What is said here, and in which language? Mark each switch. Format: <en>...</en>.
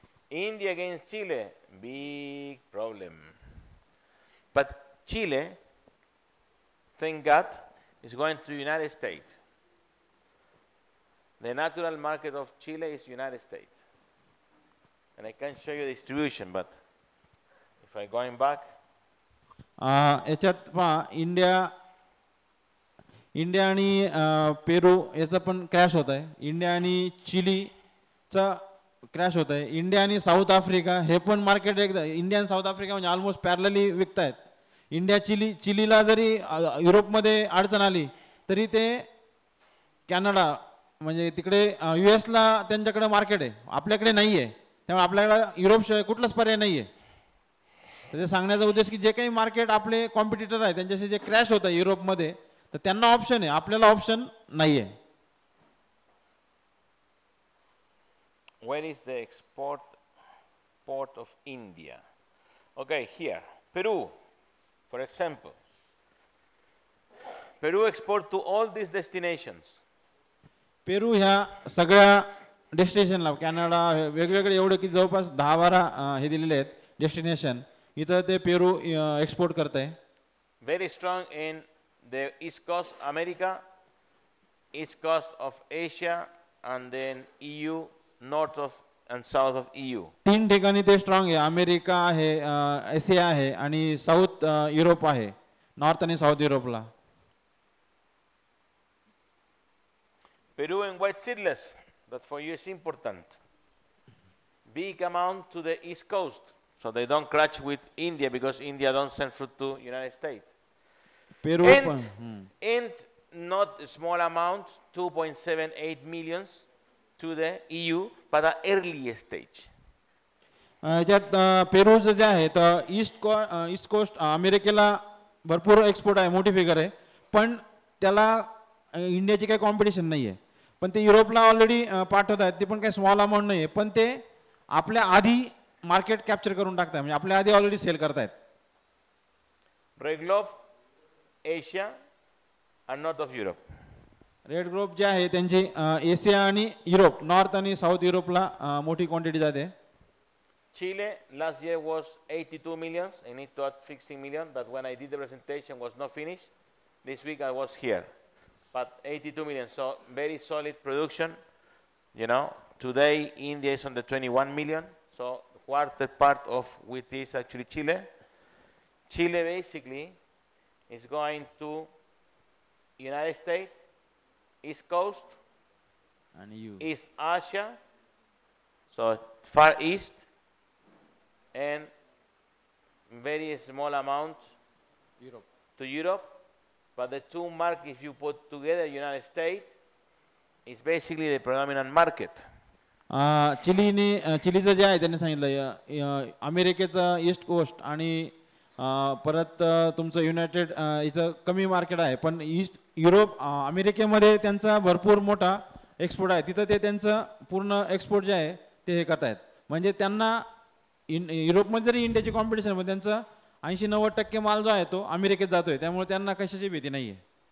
<en>India against Chile, big problem. But Chile, thank God, is going to the United States. The natural market of Chile is United States. And I can show you the distribution, but if I going back.</en> <mr>याच्यात पहा India आणि पेरू याचा पण crash होत आहे. India आणि चिलीचा crash होत आहे. इंडिया आणि साऊथ आफ्रिका हे पण मार्केट एकदा इंडिया आणि साऊथ आफ्रिका म्हणजे ऑलमोस्ट पॅरलली विकत आहेत. इंडिया चिलीला जरी युरोपमध्ये अडचण आली तरी ते कॅनडा म्हणजे तिकडे US ला त्यांच्याकडे मार्केट आहे आपल्याकडे नाही आहे. त्यामुळे आपल्याला युरोपशिवाय कुठलाच पर्याय नाही आहे. तर ते सांगण्याचा उद्देश की जे काही मार्केट आपले कॉम्पिटिटर आहे त्यांच्याशी जे क्रॅश होत आहे युरोपमध्ये तर त्यांना ऑप्शन आहे आपल्याला ऑप्शन नाही आहे.</mr> <en>Where is the export port of India? Okay, here, Peru, for example. Peru export to all these destinations.</en> <mr>पेरू ह्या सगळ्या डेस्टिनेशनला कॅनडा वेगवेगळे एवढे की जवळपास 10-12 हे दिलेले आहेत डेस्टिनेशन. इथं ते पेरू एक्सपोर्ट करत आहे.</mr> <en>Very strong in the East Coast America, East Coast of Asia, and then EU, North of and South of EU.</en> <mr>3 ठिकाणी ते स्ट्रॉंग आहे. अमेरिका आहे, एशिया आहे आणि साऊथ युरोप आहे. नॉर्थ आणि साऊथ युरोपला.</mr> <en>Peru and white seedless, that for you is important. Big amount to the East Coast, so they don't crash with India because India don't send fruit to United States. Peru and not a small amount, 2.78 millions to the EU, but at early stage.</en> <mr>याच्यात पेरूचं जे आहे तर east coast अमेरिकेला भरपूर export आहे मोठी figure आहे पण त्याला इंडियाची काही कॉम्पिटिशन नाही आहे. पण ते युरोपला ऑलरेडी पाठवत आहेत. ते पण काही स्मॉल अमाऊंट नाही आहे पण ते आपल्या आधी मार्केट कॅप्चर करून टाकतात म्हणजे आपल्या आधी ऑलरेडी सेल करतायत.</mr> <en>Bread globe, Asia and north of Europe.</en> <mr>Red globe जे आहे त्यांची एशिया आणि युरोप, नॉर्थ आणि साऊथ युरोपला मोठी क्वांटिटी जाते.</mr> <en>Chile last year was 82 millions. I need to add 16 million, but when I did the presentation was not finished. This week I was here, but 82 million, so very solid production. You know, today India is on the 21 million, so quarter part of which is actually Chile. Chile basically is going to United States, East Coast,</en> <mr>आणि you</mr> <en>East Asia, so Far East, and very small amount</en> <mr>Europe.</mr> <en>to Europe. But the two markets, if you put together, United States is basically the predominant market.</en> <mr>चिलीचं जे आहे त्यांनी सांगितलं अमेरिकेचं east coast आणि परत तुमचं United इथं कमी मार्केट आहे, पण ईस्ट युरोप अमेरिकेमध्ये त्यांचा भरपूर मोठा एक्सपोर्ट आहे. तिथं ते त्यांचं पूर्ण एक्सपोर्ट जे आहे ते हे करतायत. म्हणजे त्यांना युरोपमध्ये जरी इंडियाची कॉम्पिटिशन आहे, त्यांचं 80-90% माल जो आहे तो अमेरिकेत जातोय, त्यामुळे त्यांना कशाची भीती नाही आहे.</mr>